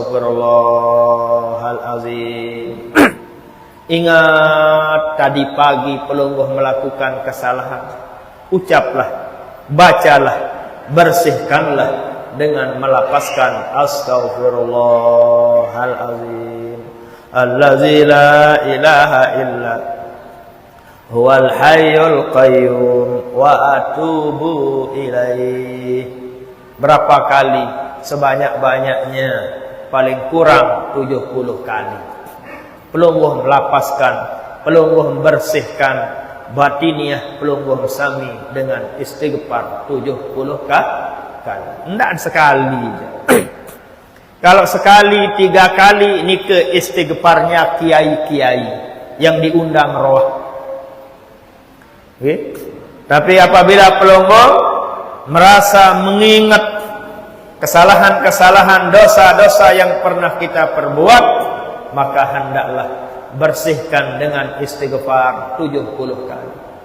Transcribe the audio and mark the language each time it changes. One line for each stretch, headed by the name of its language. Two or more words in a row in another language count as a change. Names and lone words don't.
Indonesian: Astagfirullahalazim. Ingat tadi pagi pelungguh melakukan kesalahan, ucaplah, bacalah, bersihkanlah dengan melapaskan
Arabic: أستغفر الله العظيم الذي لا إله إلا هو الحي القيوم وأتوب إليه.
Indonesian: Berapa kali? Sebanyak-banyaknya, paling kurang 70 kali. Pelungguh melapaskan, pelungguh membersihkan batiniah pelungguh sami dengan istighfar 70 kali. Tidak sekali. Kalau sekali, 3 kali, ini ke istighfarnya kiai-kiai yang diundang roh. Okay? Tapi apabila pelungguh merasa mengingat kesalahan-kesalahan, dosa-dosa yang pernah kita perbuat, maka hendaklah bersihkan dengan istighfar 70 kali.